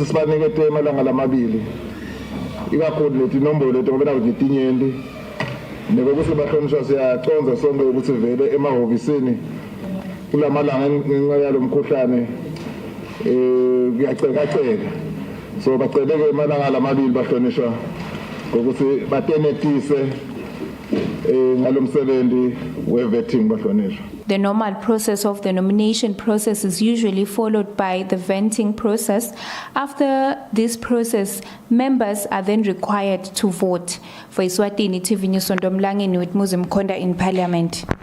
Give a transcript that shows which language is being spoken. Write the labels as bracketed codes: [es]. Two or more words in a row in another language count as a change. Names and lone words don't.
[ss] sibanike amalanga lamabili ikakhulu leti nombolo leti ngoba ngitinyenti nekuthi bahlonishwa siyaconza sonke ukuthi vele emahhovisini kulamalanga ngenxa yalomkhuhlane kuyaceka so baceleke amalanga lamabili bahlonishwa ukuthi batenetise [en] The normal process of the nomination process is usually followed by the vetting process. After this process, members are then required to vote. For Eswatini TV News on Domlangeni with Muzim Konda in Parliament.